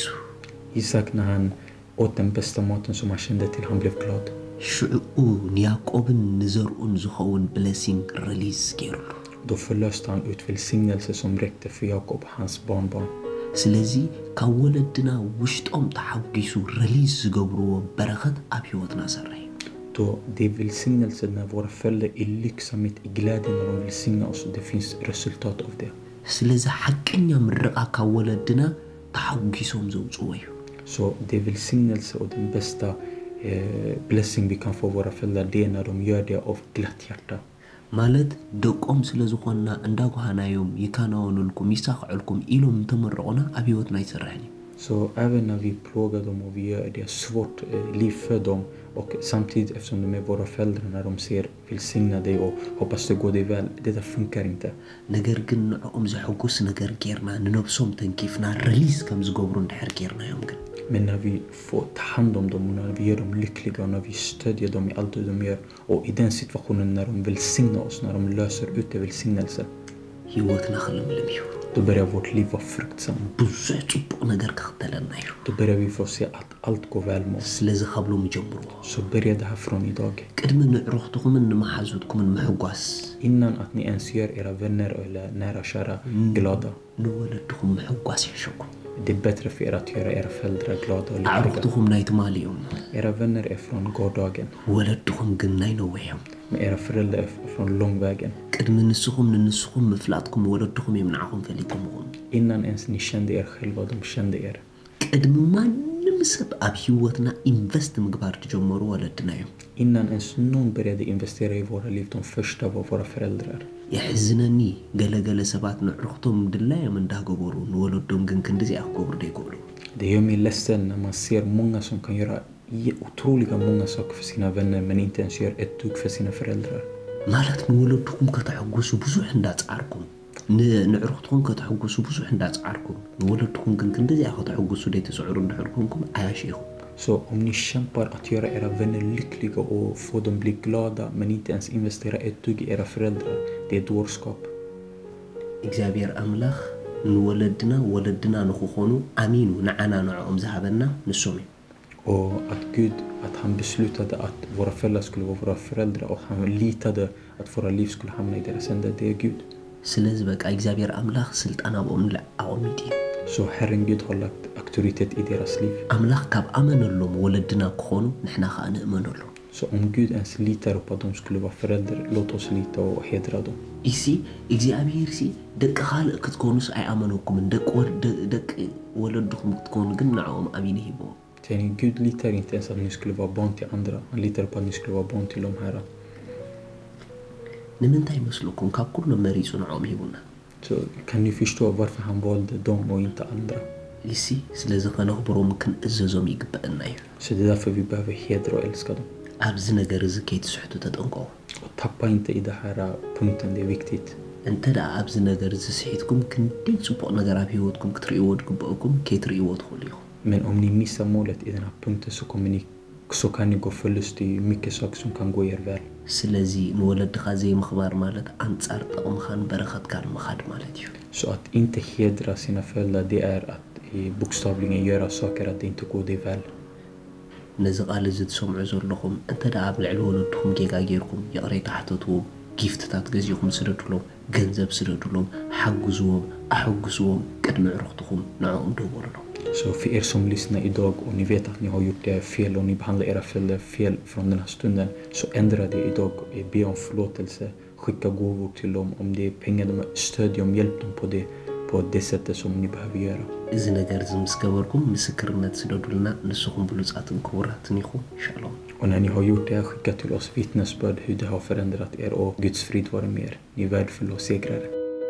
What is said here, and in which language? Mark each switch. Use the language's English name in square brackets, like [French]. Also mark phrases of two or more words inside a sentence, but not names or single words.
[Swedish] Isak när han åt den bästa maten som han kände till, han blev glad. [Tigrinya] ሽዑኡ ንያዕቆብን ንዘርኡን ዝኸውን [English] blessing release [Tigrinya] ገይሩሉ [Swedish] Då förlöste han ut välsignelse som räckte för Jakob och hans barnbarn. [Tigrinya] ስለዚ ካብ ወለድና ውሽጦም ተሓጒሱ ሪሊዝ ዝገብርዎ በረኸት ኣብ ህይወትና ሰረይ [Swedish] Då det är välsignelse när våra föräldrar är lycksamhet, i glädje när de välsignar oss, och det finns resultat av det. [Tigrinya] ስለዚ ሓቀኛ ምርቃ ካብ ወለድና ተሓጒሶም ዘውፅዎ እዩ [Swedish] Så det är välsignelse och den bästa blessing vi kan få våra föräldrar, det är när de gör det av glatt hjärta. [Tigrinya] ማለት ደቆም ስለ ዝኾንና እንዳጓሃናዮም ይካናወኑልኩም ይሳኽዑልኩም ኢሎም እንተመረቑና ኣብ ህይወትና ይሰርሕን እዩ [Swedish] Så även när vi plågar dem och vi gör det svårt liv för dem, och samtidigt eftersom de är våra föräldrar, när de ser välsigna dig och hoppas det går dig väl, det där funkar inte. [Tigrinya] ነገር ግን ንዕኦም ዘሐጉስ ነገር ጌርና ንነብሶም ተንኪፍና ሪሊዝ ከም ዝገብሩ እንድሕር ጌርናዮም ግን [Swedish] Men när vi får ta hand om dem och när vi gör dem lyckliga och när vi stödjer dem i allt det de gör, och i den situationen när de välsignar oss, när de löser ut det välsignelse, [Tigrinya] ህይወትና ክልምልም እዩ [Swedish] då börjar vårt liv vara fruktsamt. [Tigrinya] ብዙሕ ጽቡቕ ነገር ክኽተለና እዩ [Swedish] Då börjar vi få se att allt går väl med oss. [Tigrinya] ስለዚ ካብሎም ጀምርዎ [Swedish] Så börjar det här från idag. [Tigrinya] ቅድሚ ንዕሩኽትኹምን ንመሓዙትኩምን ምሕጓስ [Swedish] Innan att ni ens gör era vänner eller nära och kära glada. [Tigrinya] ንወለድኹም ምሕጓስ ይሕሸኩም [Swedish] Det är bättre för er att göra era föräldrar glada och lyckliga. [Tigrinya] ኣዕሩኽትኹም ናይ ትማሊ እዮም [Swedish] Era vänner är från gårdagen, [Tigrinya] ወለድኹም ግን ናይ ነዊሕ እዮም [Swedish] men era föräldrar är från långvägen. [Tigrinya] ቅድሚ ንስኹም ንንስኹም ምፍላጥኩም ወለድኹም እዮም ንዓኹም ፈሊጦምኹም [Swedish] Innan ens ni kände er själva, de kände er. [Tigrinya] ቅድሚ ማንም ሰብ ኣብ ህይወትና ኢንቨስት ምግባር ትጀመሩ ወለድና እዮም [Swedish] Innan ens någon började investera i våra liv, de första var våra föräldrar. [Tigrinya] يحزنني ገለገለ ሰባት ንዕሩኽቶም ድላዮም እንዳገበሩ ንወለዶም ግን ክንዲዚኣ ክገብሩ ደይክእሉ [Swedish] Det gör mig ledsen när man ser många som kan göra otroliga många saker för sina vänner, men inte ens gör ett dugg för sina föräldrar. [Tigrinya] ማለት ንወለድኩም ከተሐጉሱ ብዙሕ እንዳጻርኩም ንዕሩኽትኩም ከተሐጉሱ ብዙሕ እንዳጻርኩም ንወለድኩም ግን ክንዲዚኣ ከተሐጉሱ ደይትስዕሩ እንድሕርኩምኩም ኣያሽኢኹም [Swedish] Så om ni kämpar att göra era vänner lyckliga och få dem bli glada, men inte ens investera ett dugg i era föräldrar, det är dårskap. [Tigrinya] እግዚአብሔር ኣምላኽ ንወለድና ወለድና ንኽኾኑ ኣሚኑ ንዓና ንዕኦም ዝሃበና ንሶም እዩ [Swedish] Och att Gud, att han beslutade att våra föräldrar skulle vara våra föräldrar, och han litade att våra liv skulle hamna i deras händer, det är Gud. [Tigrinya] ስለዚ በቃ እግዚአብሔር ኣምላኽ ስልጣን ኣብኦም ኣቐሚጡ እዩ [Swedish] Så Herren Gud har lagt auktoritet i deras liv. [Tigrinya] ኣምላኽ ካብ ኣመነሎም ወለድና ክኾኑ ንሕና ከዓ ንእመነሎም [Swedish] Så om Gud ens litar på att de skulle vara föräldrar, låt oss lita och hedra dem. [Tigrinya] እሲ እግዚኣብሔር ሲ ደቂ ካልእ ክትኮኑስ ኣይኣመነኩምን ደቂ ወለድኹም ክትኮኑ ግን ንዕኦም ኣሚኑ ሂቦም [Swedish] Gud litar inte ens att ni skulle vara barn till andra. Han litar på att ni skulle vara barn till de här. [Tigrinya] ንምንታይ ይመስለኩም ካብ ኩሎም መሪፁ ንዕኦም ሂቡና [Swedish] Så kan ni förstå varför han valde dem och inte andra. [Tigrinya] እሲ ስለዚ ከነኽብሮም ክንእዘዞም ይግበአና እዩ [Swedish] Så det är därför vi behöver hedra och älska dem. [Tigrinya] ኣብዚ ነገር እዚ ከይትስሕቱ ተጠንቀቑ [Swedish] Och tappa inte i den här punkten, det är viktigt. [Tigrinya] እንተ ደኣ ኣብዚ ነገር እዚ ስሒትኩም ክንደይ ፅቡቕ ነገር ኣብ ህይወትኩም ክትርእይዎ ድግበአኩም ከይትርእይዎ ትኽእሉ ኢኹም [Swedish] Men om ni missar målet i den här punkten så kan ni gå förlust i mycket saker som kan gå er väl. [Tigrinya] ስለዚ ንወለድኻ ዘይምኽባር ማለት ኣንጻር ጠቕምኻን በረኸትካን ምኻድ ማለት እዩ [Swedish] Så att inte hedra sina föräldrar, det är att bokstavligen göra saker att det inte går dig väl. [Tigrinya] ነዚ ቃል እዚ ትሰምዑ ዘለኹም እንተ ደኣ ኣብ ልዕሊ ወለድኩም ጌጋ ጌርኩም የቕረይ ተሓተትዎም ጊፍትታት ገዚኹም ስደድሎም ገንዘብ ስደድሎም ሓግዝዎም ኣሕግዝዎም ቅድሚ ዕሩኽትኹም ንዕኦም ደውሉሎም [Swedish] Så för er som lyssnar idag och ni vet att ni har gjort det fel och ni behandlar era föräldrar fel från den här stunden, så ändra det idag. Be om förlåtelse, skicka gåvor till dem. Om det är pengar, stöd dem, hjälp dem på det sättet som ni behöver göra. [Tigrinya] እዚ ነገር እዚ ምስ ገበርኩም ምስክርነት ስደዱልና ንስኹም ብሉፃትን ክቡራትን ኢኹም ሻሎም [Swedish] Och när ni har gjort det här, skicka till oss vittnesbörd hur det har förändrat er, och Guds frid vare med er. Ni är värdefulla och segrare.